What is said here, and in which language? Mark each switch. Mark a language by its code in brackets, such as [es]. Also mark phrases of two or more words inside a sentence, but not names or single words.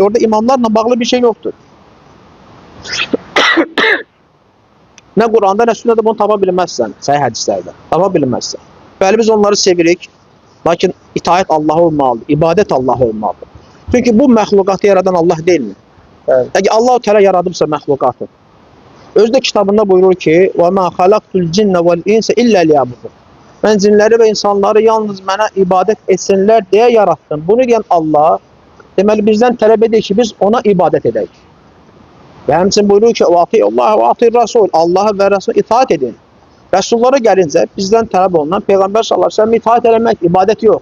[az] Orada imamlarla bağlı bir şey yoxdur. Nə Quranda, nə sünnədə bunu tapa bilməzsən, səhih hədislərdə. Tapa bilməzsən. Bəli, biz onları sevirik, lakin itaət Allaha olmalıdır, ibadət Allaha olmalıdır. Çünki bu məxluqatı yaradan Allah deyilmi? Əgər Allah-u Teala yaradıbsa məxluqatı, özü də kitabında buyurur ki, [ar] وَمَا خَلَقْتُ الْجِنَّ وَالْاِنْسَ إِلَّا لِيَعْبُدُونِ [az] Mən cinləri və insanları yalnız mənə ibadət etsinlər deyə yarattım. Bunu deyən Allah, deməli bizdən tələb edir ki, biz ona ibadət edək. Və həmçinin buyurur ki, Allah [ar] وأطيعوا الرسول, [az] Allah'a və Rasul'a itaat edin. Rəsullara gəlincə bizdən tələb olunan Peyğəmbər [ar] صلى الله عليه وسلم [az] itaat eləmək, ibadət yox.